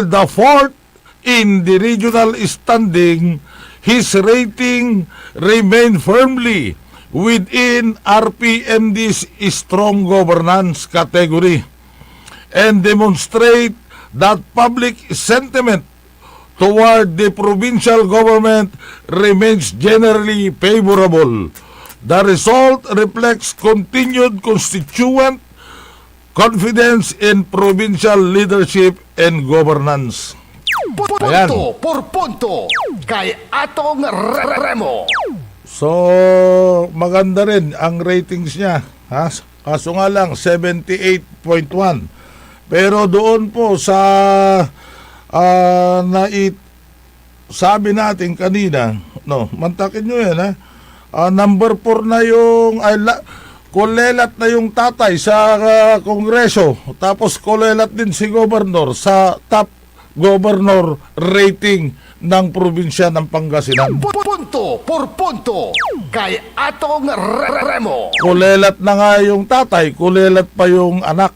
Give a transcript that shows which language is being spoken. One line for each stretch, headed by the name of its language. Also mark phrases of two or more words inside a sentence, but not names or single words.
English: the fourth in the regional standing, his rating remained firmly within RPMD's strong governance category and demonstrate that public sentiment toward the provincial government remains generally favorable. The result reflects continued constituent confidence in provincial leadership and governance.
Filipino: Ayan. Punto por punto kay atong Remo. So, maganda rin ang ratings niya. Ha? Kaso nga lang, 78.1. Pero doon po sa sabi natin kanina, no, mantakin nyo yan, ha? Number 4 na yung, kulelat na yung tatay sa kongreso. Tapos kulelat din si governor sa top governor rating ng probinsya ng Pangasinan. Punto por punto kay atong Remo. Kulelat na nga yung tatay, kulelat pa yung anak.